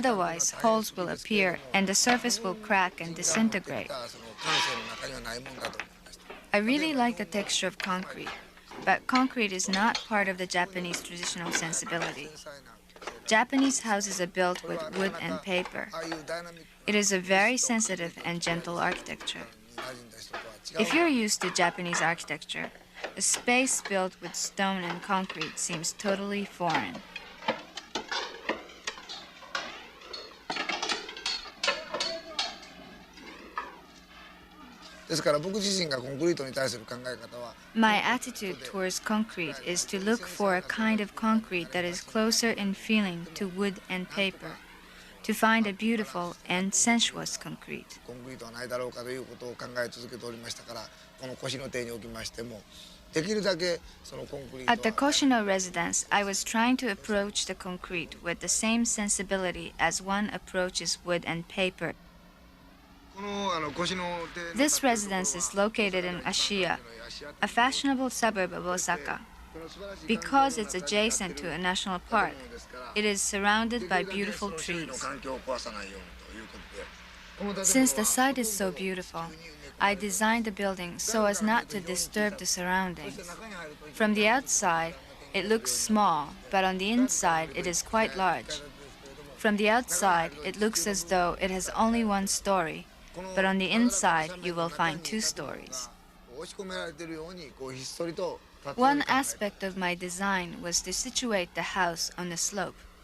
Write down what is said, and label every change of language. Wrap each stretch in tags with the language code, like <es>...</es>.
<en>Otherwise, holes will appear and the surface will crack and disintegrate.</en> <ja>その感性の中にはないもんだと思いました。</ja> <en>I really like the texture of concrete, but concrete is not part of the Japanese traditional sensibility. Japanese houses are built with wood and paper.</en> <ja>ああいうダイナミック</ja> <en>It is a very sensitive and gentle architecture.</en> <ja>に馴染んだ人とは違う</ja> <en>If you're used to Japanese architecture, a space built with stone and concrete seems totally foreign.</en> <ja>ですから僕自身がコンクリートに対する考え方は</ja> <en>My attitude towards concrete is to look for a kind of concrete that is closer in feeling to wood and paper, to find a beautiful and sensuous concrete.</en> <ja>コンクリートはないだろうかということを考え続けておりましたからこの腰の手におきましてもできるだけそのコンクリー</ja> <en>At the</en> <ja>トは</ja> <en>Koshino residence, I was trying to approach the concrete with the same sensibility as one approaches wood and paper.</en> <ja>この腰の手の</ja> <en>This residence is located in Ashiya, a fashionable suburb of Osaka. Because it's adjacent to a national park, it is surrounded by beautiful trees.</en> <ja>環境を壊さないようにということで</ja> <en>Since the site is so beautiful, I designed the building so as not to disturb the surroundings. From the outside, it looks small, but on the inside, it is quite large. From the outside, it looks as though it has only one story, but on the inside, you will find two stories.</en> <ja>押し込められているようにこうひっそりと立っている</ja> <en>One aspect of my design was to situate the house on a slope.</en>